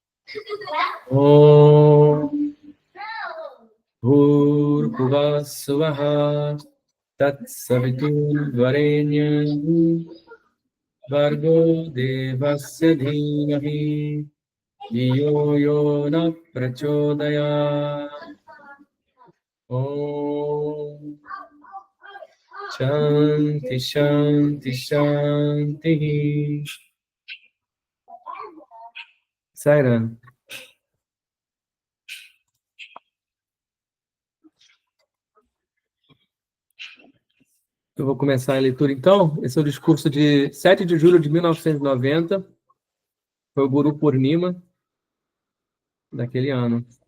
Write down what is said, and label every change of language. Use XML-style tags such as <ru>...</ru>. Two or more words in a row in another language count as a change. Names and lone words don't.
<sa>Om Bhurbhuvah Swaha Tat Saviturvarenyam Bhargo Devasya Dhimahi Dhiyo Yo Na Prachodayat. Om Shanti Shanti Shanti. Sairam.</sa> <pt>Eu vou começar a leitura, então. Esse é o discurso de 7 de julho de 1990. Foi o Guru Purnima daquele ano.</pt>